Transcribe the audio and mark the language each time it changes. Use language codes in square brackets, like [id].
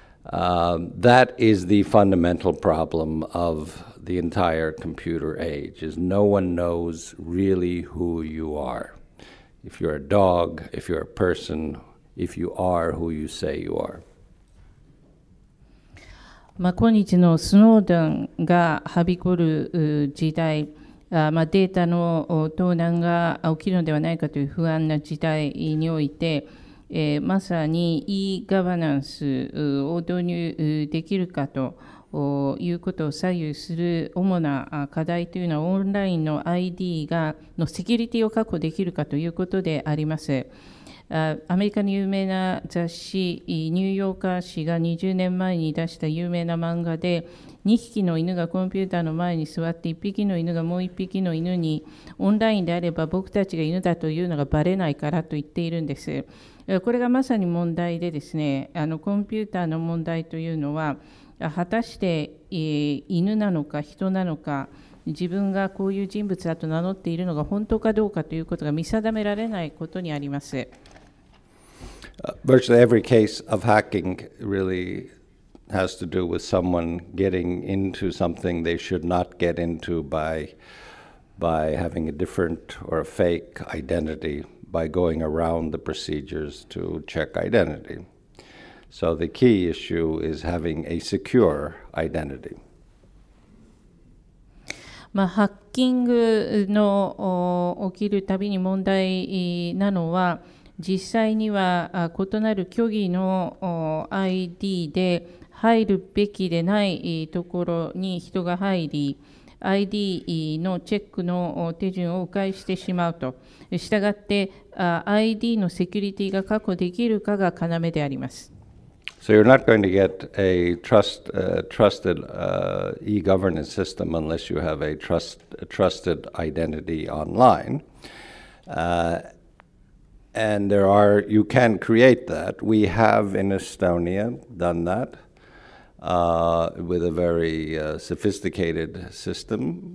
[en] That is the fundamental problem of the entire computer age, is no one knows really who you are. If you're a dog, if you're a person, if you are who you say you are. [ja] 今日のスノーデンがはびこる時代、データの盗難が起きるのではないかという不安な時代において、まさに e ガバナンスを導入できるかということを左右する主な課題というのは、オンラインの ID のセキュリティを確保できるかということであります。アメリカの有名な雑誌ニューヨーカー誌が20年前に出した有名な漫画で、2匹の犬がコンピューターの前に座って、1匹の犬がもう1匹の犬にオンラインであれば僕たちが犬だというのがバレないからと言っているんです。これがまさに問題でですね、コンピューターの問題というのは果たして犬なのか人なのか、自分がこういう人物だと名乗っているのが本当かどうかということが見定められないことにあります。 [en] Virtually every case of hacking really has to do with someone getting into something they should not get into by having a different or a fake identity, by going around the procedures to check identity. So the key issue is having a secure identity. [ja] ハッキングの起きるたびに問題なのは、実際には異なる虚偽の ID で入るべきでないところに人が入り、ID のチェックの手順を迂回してしまうと。したがって ID のセキュリティが確保できるかが要であります。 [en] So you're not going to get a trusted e-governance system unless you have a trusted identity online. And you can create that. We have in Estonia done that with a very sophisticated system.